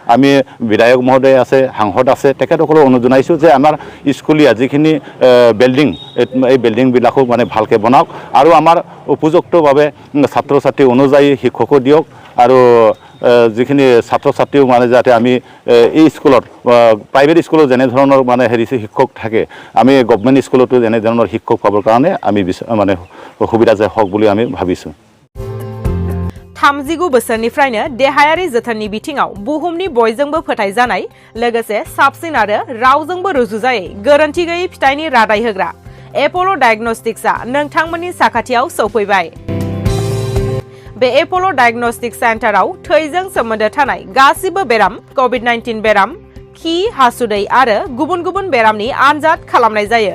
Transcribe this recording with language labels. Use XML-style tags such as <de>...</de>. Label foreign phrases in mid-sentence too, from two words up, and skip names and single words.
<as>আমি বিধায়ক মহোদয় আছে, সাংসদ আছে, তেখেতসকলক অনুৰোধ জনাইছোঁ যে আমাৰ স্কুলীয়া যিখিনি বিল্ডিং এই বিল্ডিংবিলাকো মানে ভালকৈ বনাওক আৰু আমাৰ উপযুক্তভাৱে ছাত্ৰ ছাত্ৰী অনুযায়ী শিক্ষকো দিয়ক আৰু যিখিনি ছাত্ৰ ছাত্ৰীও মানে যাতে আমি এই স্কুলত</as> <en>private schoolত</en> <as>যেনে ধৰণৰ মানে শিক্ষক থাকে আমি</as> <en>government schoolতো</en> <as>যেনে ধৰণৰ শিক্ষক পাবৰ কাৰণে আমি মানে সুবিধা যে হওক বুলি আমি ভাবিছোঁ।</as> <brx>39 बोसोरनिफ्रायनो देहायारि जोथोननि बिथिङाव बुहुमनि बयजोंबो फोथायजानाय लोगोसे साबसिन आरो रावजोंबो रुजुजायै गोरोन्थि गैयै फिथाइनि रादाय होग्रा एप'ल' डायग्नोस्टिक्सआ नोंथांमोननि साखाथियाव सौफैबाय। बे एप'ल' डायग्नोस्टिक सेन्टाराव थैजों सोमोन्दो थानाय गासिबो बेराम, कोविड-19 बेराम, खि, हासुदै आरो गुबुन गुबुन बेरामनि आनजाद खालामनाय जायो।</brx>